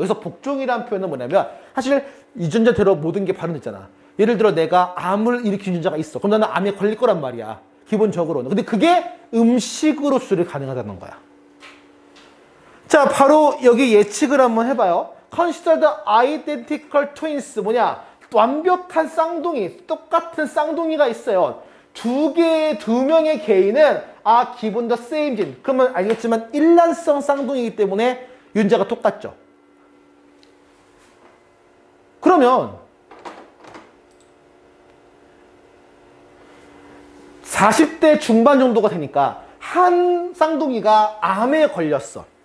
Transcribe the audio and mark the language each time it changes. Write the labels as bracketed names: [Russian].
[Korean] 여기서 복종이라는 표현은 뭐냐면 사실 유전자대로 모든 게 발현됐잖아. 예를 들어 내가 암을 일으킨 유전자가 있어. 그럼 나는 암에 걸릴 거란 말이야. 기본적으로는. 근데 그게 음식으로 조절이 가능하다는 거야. 자, 바로 여기 예측을 한번 해봐요. [English] Consider the identical twins. [Korean] 뭐냐? 완벽한 쌍둥이, 똑같은 쌍둥이가 있어요. 두 명의 개인은 기본 [English] the same gene. [Korean] 그러면 알겠지만 일란성 쌍둥이이기 때문에 유전자가 똑같죠. 그러면 40대 중반 정도가 되니까 한 쌍둥이가 암에 걸렸어.